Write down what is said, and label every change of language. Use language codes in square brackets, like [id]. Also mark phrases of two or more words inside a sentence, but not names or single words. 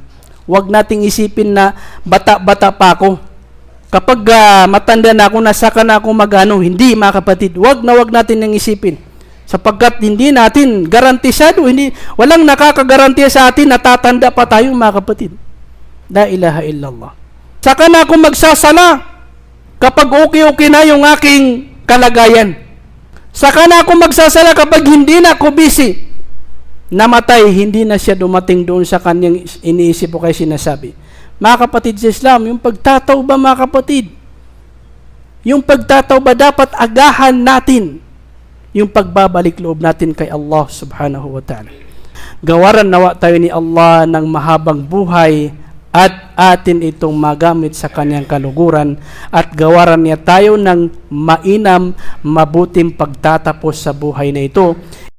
[tl] Huwag nating isipin na bata-bata pa ako. Kapag matanda na ako, nasaka na ako magano. Hindi, mga kapatid. Huwag natin nang isipin. Sapagkat hindi natin garantisado, walang nakakagarantiya sa atin na tatanda pa tayo, mga kapatid. [ar] لا إله إلا الله. [tl] Saka na ako magsasala kapag okay na yung aking kalagayan. Saka na ako magsasala kapag hindi na ako busy. Namatay, hindi na siya dumating doon sa kanyang iniisip o kaya sinasabi. Mga kapatid sa Islam, yung pagtataw ba, mga kapatid? Yung pagtataw ba dapat agahan natin yung pagbabalik loob natin kay Allah [ar] سبحانه وتعالى. [tl] Gawaran nawa tayo ni Allah ng mahabang buhay at atin itong magamit sa kanyang kaluguran, at gawaran niya tayo ng mainam, mabuting pagtatapos sa buhay na ito.